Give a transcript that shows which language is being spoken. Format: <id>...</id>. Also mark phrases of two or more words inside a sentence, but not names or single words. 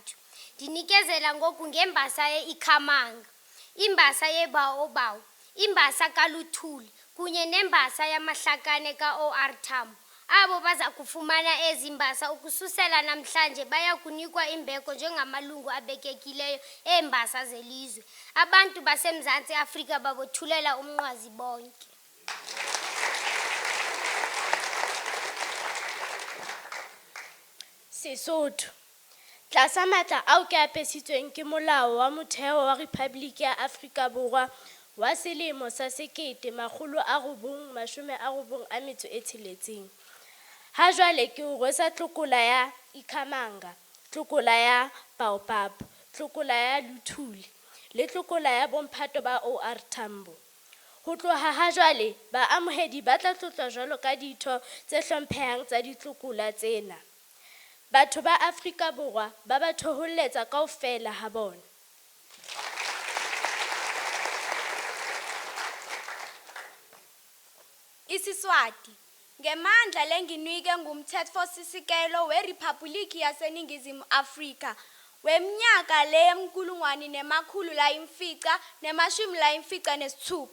<xh>Ndinikezela ngoku ngembasa ye-Ikhamanga, imbasa yeBaobab, imbasa kaLuthuli kunye nembasa yamahlakane ka-OR Tambo. Abo baza kufumana ezi mbasa ukususela namhlanje baya kunikwa imbeko njengamalungu abekekileyo eembasa zelizwe. Abantu baseMzantsi Afrika babothulela umnqwazi bonke.</xh> <st>Sesotho tlasa matla ao ke apesitsweng ke molao wa motheo wa Rephaboliki ya Afrika Borwa wa selemo sa 1996. Ha jwale ke o rwesa tlokola ya Ikhamanga, tlokola ya Baobab, tlokola ya Luthuli le tlokola ya bomphato ba OR Tambo. Ho tloha ha jwale baamohedi ba tla tlotlwa jwalo ka ditho tse hlomphehang tsa ditlokola tsena. Batho ba Afrika Borwa ba ba thoholletsa kaofela ha bona.</st> <ss>IsiSwati ngemandla lenginike ngumthethosisekelo weRiphabhuliki yaseNingizimu Afrika weminyaka le-1996.</ss>